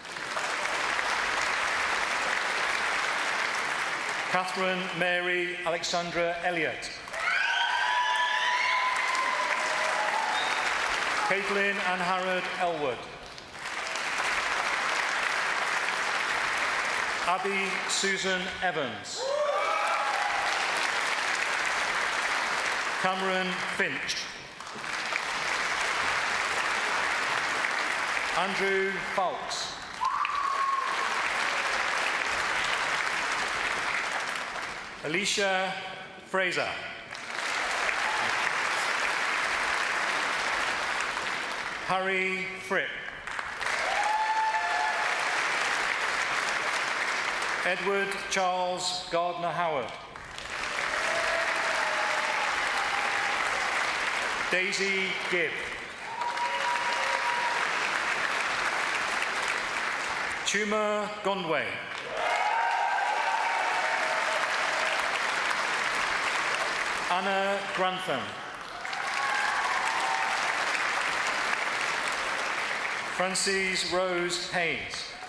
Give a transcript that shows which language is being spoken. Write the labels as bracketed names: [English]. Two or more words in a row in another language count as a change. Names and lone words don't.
[English] Catherine Mary Alexandra Elliott. Caitlin and Harrod Elwood. Abby Susan Evans. Cameron Finch. Andrew Fawkes. Alicia Fraser. Harry Fripp. Edward Charles Gardner Howard. Daisy Gibb. Chuma Gondway. Anna Grantham. Frances Rose Haynes.